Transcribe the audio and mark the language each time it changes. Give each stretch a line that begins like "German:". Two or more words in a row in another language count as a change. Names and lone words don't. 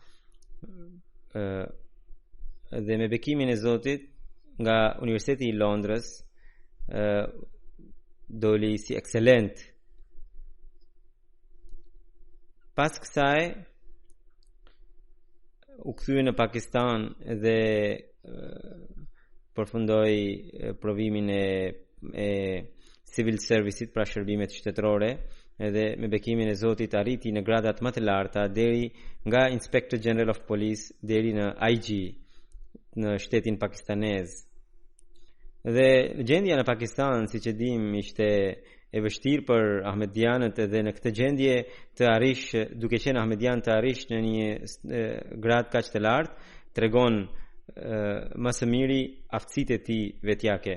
Albanian: Dhe me bekimin e Zotit nga Universiteti i Londrës doli si ekselent. Pas kësaj u kthye në Pakistan dhe përfundoi provimin e
English: civil service-it,
Albanian: pra shërbimet shtetërore, edhe me bekimin e Zotit arriti në gradat më të larta deri nga
English: Inspector General of Police
Albanian: deri në IG në shtetin pakistanez. Dhe gjendja në Pakistan, siç e dim, ishte e vështirë për Ahmedianët, edhe në këtë gjendje të arrish, duke qenë Ahmedian, të arrish në një grad kaq të lartë, tregon më së miri aftësitë e tij vetjake.